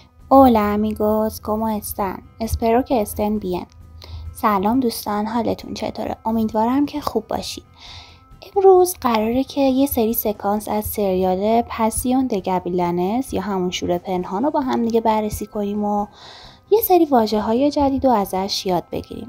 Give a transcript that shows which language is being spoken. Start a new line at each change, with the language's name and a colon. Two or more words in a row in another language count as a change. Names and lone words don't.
Spanish: Hola amigos, ¿cómo están? Espero que estén bien.
Persian: سلام دوستان، حالتون چطوره؟ امیدوارم که خوب باشید. امروز قراره که یه سری سکانس از سریال پاسیون د گابیلانس یا همون شور پنهان رو با هم دیگه بررسی کنیم و یه سری واژه‌های جدید رو ازش یاد بگیریم.